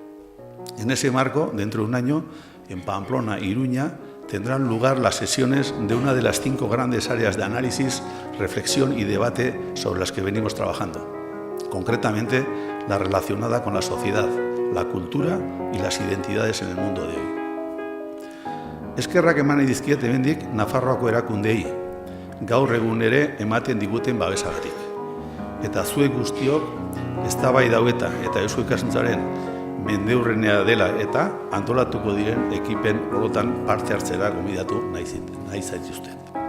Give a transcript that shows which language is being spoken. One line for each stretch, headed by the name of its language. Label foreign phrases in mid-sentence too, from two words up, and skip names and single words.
Spanish: En ese marco, dentro de un año, en Pamplona e Iruña, tendrán lugar las sesiones de una de las 5 grandes áreas de análisis, reflexión y debate sobre las que venimos trabajando. Concretamente, la relacionada con la sociedad, la cultura y las identidades en el mundo de hoy.
Basque: Eskerrak eman nahi dizkiet hemendik Nafarroako erakundei, gaur egun ere ematen diguten babesagatik. Eta zuek guztiok eztabaida hauetan eta Eusko Ikaskuntzaren mendeurrenea dela eta antolatuko diren ekipen horotan parte hartzera gonbidatu nahi zaituzten.